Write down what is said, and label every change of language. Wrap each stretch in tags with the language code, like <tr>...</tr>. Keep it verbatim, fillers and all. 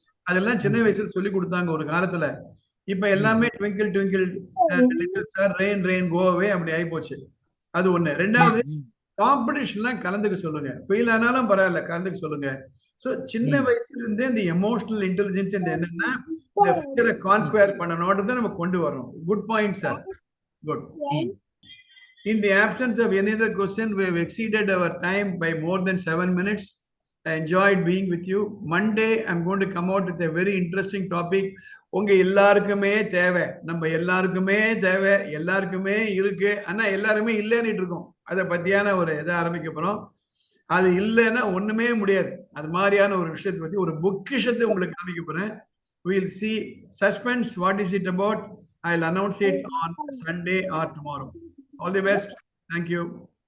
<ta>அதெல்லாம் சின்ன வயசுல சொல்லி கொடுத்தாங்க ஒரு காலத்துல. இப்ப எல்லாமே</ta> <en>twinkle twinkle star, rain rain go away</en> <ta>அப்படி ஆகி போச்சு. அது ஒண்ணு. ரெண்டாவது, ம். காம்படிஷன்லாம் கலந்துக்க சொல்லுங்க. ஃபெயில் ஆனாலும் பரவாயில்ல, கலந்துக்க சொல்லுங்க. ஸோ சின்ன ம். வயசுல இருந்தே இந்த எமோஷனல் இன்டெலிஜென்ஸ் என்னன்னா, இந்த ஃபியரை கான்குயர் பண்ணணும்ன்றத நம்ம கொண்டு வரோம்.</ta> <en>Good point sir, good. ம். In the absence of any other question, we have exceeded our time by more than seven minutes. I enjoyed being with you. Monday, I'm going to come out with a very interesting topic.</en> <ta>உங்க எல்லாருக்குமே தேவை, நம்ம எல்லாருக்குமே தேவை, எல்லாருக்குமே இருக்கு. ஆனா எல்லாருமே இல்லைன்னு இருக்கோம். அதை பத்தியான ஒரு இதை ஆரம்பிக்க போறோம். அது இல்லைன்னா ஒண்ணுமே முடியாது. அது மாதிரியான ஒரு விஷயத்தை பத்தி ஒரு பொக்கிஷத்தை உங்களுக்கு காமிக்க போறேன்.</ta> <en>We'll see. Suspense, what is it about? I'll announce it on Sunday or tomorrow. All the best. Thank you.</en>